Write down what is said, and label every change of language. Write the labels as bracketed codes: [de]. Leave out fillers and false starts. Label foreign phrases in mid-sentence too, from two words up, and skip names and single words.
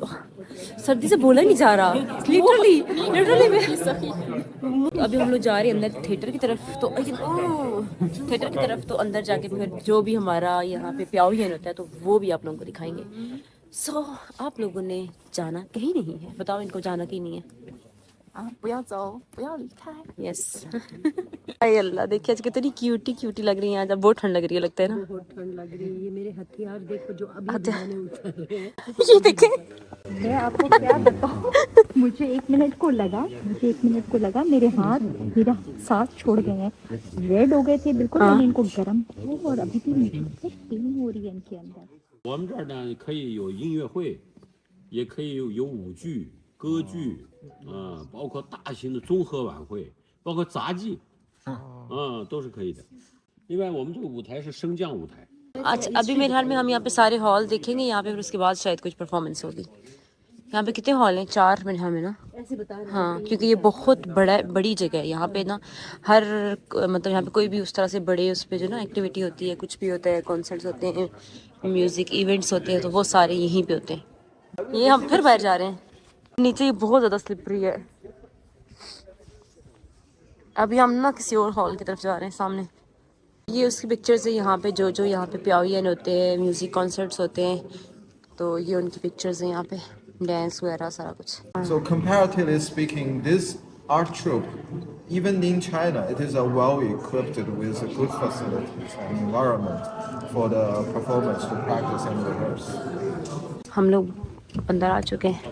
[ur] سردی سے بولا نہیں جا رہا، لٹرلی میں. ابھی ہم لوگ جا رہے ہیں اندر تھیٹر کی طرف۔ تو تھیٹر کی طرف تو اندر جا کے پھر جو بھی ہمارا یہاں پے پیویلین ہوتا ہے، تو وہ بھی آپ لوگوں کو دکھائیں گے. سو آپ لوگوں نے جانا کہیں نہیں ہے? بتاؤ ان کو جانا کہیں نہیں ہے. [zh] 不要走，不要离开。 [ur] यस। ہائے اللہ، دیکھیے آج کتنی کیوٹی لگ رہی ہے. آج بہت ٹھنڈ لگ رہی ہے، لگتا ہے نا? بہت ٹھنڈ لگ رہی ہے. یہ میرے ہتھیار دیکھو جو ابھی میں نے اتارے ہیں. یہ دیکھے. میں آپ کو کیا بتاؤں، مجھے ایک منٹ کو لگا میرے ہاتھ، میرا سانس چھوڑ گئے ہیں، ریڈ ہو گئے تھے بالکل. میں نے ان کو گرم کیا اور ابھی بھی مجھے فیلنگ ہو رہی ہے ان کے اندر. [zh] 我们这儿呢可以有音乐会，也可以有舞剧、歌剧，包括大型的综合晚会，包括杂技，都是可以的。另外，我们这个舞台是升降舞台。 [ur] اچھا، ابھی میرے خیال میں ہم یہاں پے سارے ہال دیکھیں گے یہاں پے، پھر اس کے بعد شاید کچھ پرفارمنس ہوگی. یہاں پے کتنے ہال ہیں؟ 4 میرے خیال میں نا. ہاں، کیونکہ یہ بہت بڑی جگہ ہے. یہاں پے نا ہر مطلب یہاں پے کوئی بھی اس طرح سے بڑے اس پے جو نا ایکٹیویٹی ہوتی ہے، کچھ بھی ہوتا ہے، کانسرٹس ہوتے ہیں, [en] music events [ur] ہوتے ہیں، تو وہ سارے یہیں پے ہوتے ہیں. یہ ہم پھر باہر جا رہے ہیں. نیچے یہ بہت زیادہ سلپری ہے۔ ابھی ہم نا کسی اور ہال کی طرف جا رہے ہیں سامنے. یہ اس کی پکچرز ہے یہاں پے، جو یہاں پے پیویلین ہوتے ہیں, [en] music concerts [ur] ہوتے ہیں، تو یہ ان کی پکچرز ہیں یہاں پے، ڈانس وغیرہ سارا کچھ. [en] So comparatively speaking, this art troupe, even in China, it is a well equipped with good facilities and environment for the performers to practice and rehearse. [ur] ہم لوگ اندر آ چکے ہیں.